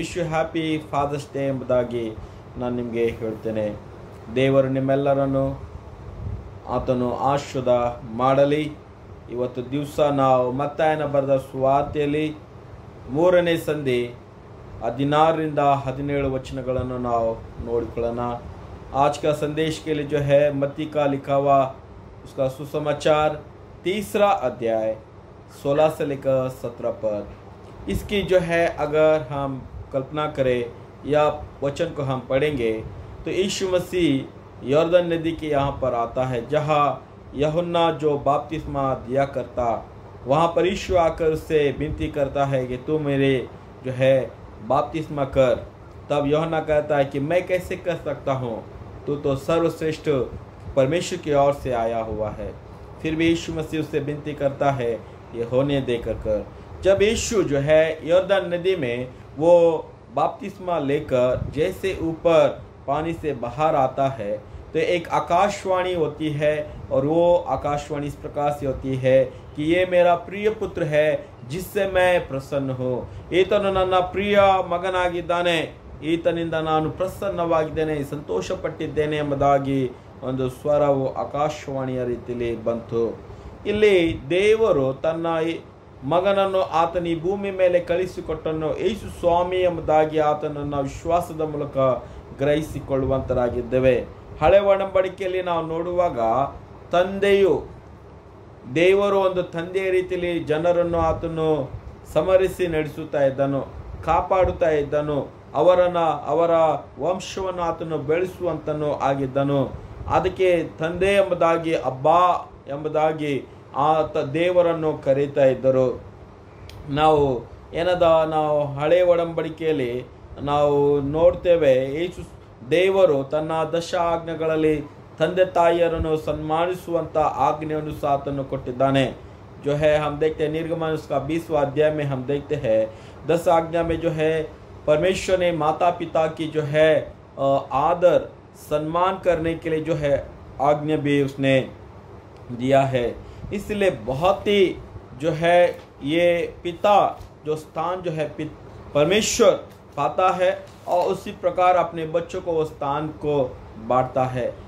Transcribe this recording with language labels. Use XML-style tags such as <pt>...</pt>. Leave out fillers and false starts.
<en>wish you happy Father's Day</en> <kn>ಎಂಬುದಾಗಿ ನಾನು ನಿಮಗೆ ಹೇಳ್ತೇನೆ. ದೇವರು ನಿಮ್ಮೆಲ್ಲರನ್ನು ಆತನು ಆಶೀರ್ವಾದ ಮಾಡಲಿ. ಇವತ್ತು ದಿವಸ ನಾವು ಮತ್ತಾಯನ ಬರೆದ ಸುವಾರ್ತೆಯಲ್ಲಿ 3ನೇ ಸಂಧಿ 16ರಿಂದ 17 वचनಗಳನ್ನು ನಾವು ನೋಡಿಕೊಳ್ಳೋಣ.</kn> <hi>आज का संदेश के लिए जो है मत्ती का लिखा हुआ उसका सुसमाचार 3रा अध्याय 16 से लेकर 17 पद. इसकी जो है अगर हम कल्पना करें या वचन को हम पढ़ेंगे तो यीशु मसीह यॉर्दन नदी के यहाँ पर आता है, जहाँ यूहन्ना जो बपतिस्मा दिया करता, वहाँ पर यीशु आकर उससे विनती करता है कि तू मेरे जो है बपतिस्मा कर. तब यूहन्ना कहता है कि मैं कैसे कर सकता हूँ, तू तो सर्वश्रेष्ठ परमेश्वर की ओर से आया हुआ है. फिर भी यीशु मसीह उससे विनती करता है ये होने देकर कर. जब यीशु जो है यॉर्दन नदी में वो बपतिस्मा लेकर जैसे ऊपर पानी से बाहर आता है तो एक आकाशवाणी होती है, और वो आकाशवाणी इस प्रकार से होती है कि ये मेरा प्रिय पुत्र है जिससे मैं प्रसन्न हूँ.</hi> <kn>ಈತನು ನನ್ನ ಪ್ರಿಯ ಮಗನಾಗಿದ್ದಾನೆ, ಈತನಿಂದ ನಾನು ಪ್ರಸನ್ನವಾಗಿದ್ದೇನೆ, ಸಂತೋಷಪಟ್ಟಿದ್ದೇನೆ ಎಂಬುದಾಗಿ ಒಂದು ಸ್ವರವು ಆಕಾಶವಾಣಿಯ ರೀತಿಯಲ್ಲಿ ಬಂತು. ಇಲ್ಲಿ ದೇವರು ತನ್ನ ಮಗನನ್ನು ಆತನ ಈ ಭೂಮಿ ಮೇಲೆ ಕಳಿಸಿಕೊಟ್ಟನು ಯೇಸು ಸ್ವಾಮಿ ಎಂಬುದಾಗಿ ಆತನನ್ನು ವಿಶ್ವಾಸದ ಮೂಲಕ ಗ್ರಹಿಸಿಕೊಳ್ಳುವಂತರಾಗಿದ್ದೇವೆ. ಹಳೆ ಒಡಂಬಡಿಕೆಯಲ್ಲಿ ನಾವು ನೋಡುವಾಗ ತಂದೆಯು ದೇವರು ಒಂದು ತಂದೆಯ ರೀತಿಯಲ್ಲಿ ಜನರನ್ನು ಆತನು ಸಮರಿಸಿ ನಡೆಸುತ್ತಾ ಇದ್ದನು, ಕಾಪಾಡುತ್ತಾ ಇದ್ದನು, ಅವರ ವಂಶವನ್ನು ಆತನು ಬೆಳೆಸುವಂತನು ಆಗಿದ್ದನು. ಅದಕ್ಕೆ ತಂದೆ ಎಂಬುದಾಗಿ ಅಬ್ಬಾ ಎಂಬುದಾಗಿ ಆತ ದೇವರನ್ನು ಕರೀತಾ ಇದ್ದರು. ನಾವು ನಾವು ಹಳೆ ಒಡಂಬಡಿಕೆಯಲ್ಲಿ ನಾವು ನೋಡ್ತೇವೆ, ಯೇಸು ದೇವರು ತನ್ನ 10 ಆಜ್ಞೆಗಳಲ್ಲಿ ತಂದೆ ತಾಯಿಯರನ್ನು ಸನ್ಮಾನಿಸುವಂತ ಆಜ್ಞೆಯನ್ನು ಸಹ ಆತನು ಕೊಟ್ಟಿದ್ದಾನೆ.</kn> <hi>जो है हम देखते हैं निर्गमन उसका 20वां अध्याय में हम देखते हैं 10 आज्ञा में जो है परमेश्वर ने माता पिता की जो है आदर सम्मान करने के लिए जो है आज्ञा भी उसने दिया है. इसलिए बहुत ही जो है ये पिता जो स्थान जो है परमेश्वर पाता है और उसी प्रकार अपने बच्चों को वो स्थान को बांटता है.</hi>